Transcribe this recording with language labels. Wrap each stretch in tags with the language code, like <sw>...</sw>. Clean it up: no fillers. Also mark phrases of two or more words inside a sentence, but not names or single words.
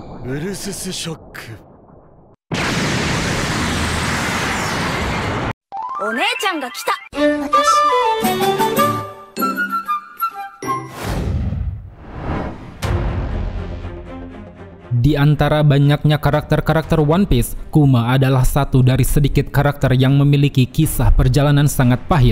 <ja>ウルススショック。お姉ちゃんが来た。</ja> <id>Di antara banyaknya karakter-karakter One Piece, Kuma adalah satu dari sedikit karakter yang memiliki kisah perjalanan sangat pahit.</id>